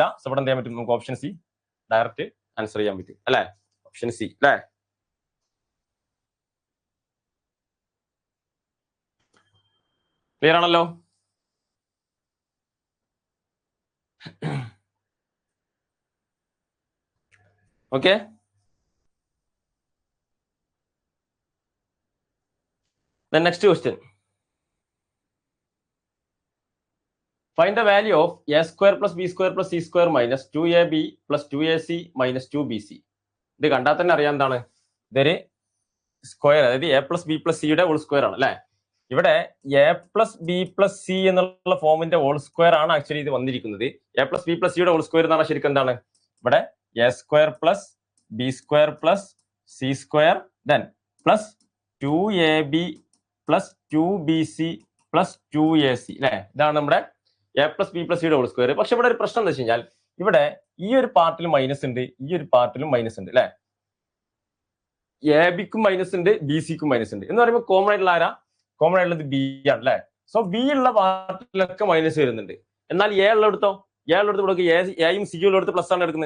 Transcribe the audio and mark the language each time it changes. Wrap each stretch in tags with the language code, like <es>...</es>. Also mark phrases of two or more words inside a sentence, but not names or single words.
<ml>സോ ഇവിടെ എന്ത് ചെയ്യാൻ പറ്റും, നമുക്ക്</ml> <en>option C direct answer</en> <ml>ചെയ്യാൻ പറ്റും അല്ലെ.</ml> <en>option C</en> <ml>അല്ലെ. ക്ലിയർ ആണല്ലോ? ഓക്കെ,</ml> <en>then next question. Find the value of a² plus b² plus c² minus 2ab plus 2ac minus 2bc.</en> <ml>ഇത് കണ്ടാൽ തന്നെ അറിയാം എന്താണ്, ഇതൊരു സ്ക്വയർ, അതായത്</ml> <en>a plus b plus c</en> <ml>യുടെ</ml> <en>whole square</en> <ml>ആണ് അല്ലെ. ഇവിടെ</ml> <en>a plus b plus c</en> <ml>എന്നുള്ള ഫോമിന്റെ</ml> <en>whole square</en> <ml>ആണ് ആക്ച്വലി ഇത് വന്നിരിക്കുന്നത്.</ml> <en>a plus b plus c</en> <ml>യുടെ</ml> <en>whole square</en> <ml>എന്ന് പറഞ്ഞാൽ ശരിക്കും എന്താണ്, ഇവിടെ</ml> <en>a² plus b² plus c² then plus 2ab plus 2bc plus 2ac</en> <ml>അല്ലെ. ഇതാണ് നമ്മുടെ</ml> <en>a plus b plus c</en> <ml>യുടെ</ml> <en>whole square.</en> <ml>പക്ഷെ ഇവിടെ ഒരു പ്രശ്നം എന്താ വെച്ച് കഴിഞ്ഞാൽ, ഇവിടെ ഈ ഒരു പാർട്ടിൽ മൈനസ് ഉണ്ട്, ഈ ഒരു പാർട്ടിലും മൈനസ് ഉണ്ട് അല്ലെ. എ ബിക്കും മൈനസ് ഉണ്ട്, ബി സിക്കും മൈനസ് ഉണ്ട് എന്ന് പറയുമ്പോൾ കോമൺ ആയിട്ടുള്ള ആരാ, കോമൺ ആയിട്ടുള്ളത് ബി ആണ് അല്ലെ. സോ ബി ഉള്ള പാർട്ടിലൊക്കെ മൈനസ് വരുന്നുണ്ട്. എന്നാൽ എ ഉള്ളടത്തോ, ഇവിടെ എയും സിയും ഉള്ളടത്ത് പ്ലസ് ആണ് എടുക്കുന്നത്.</ml>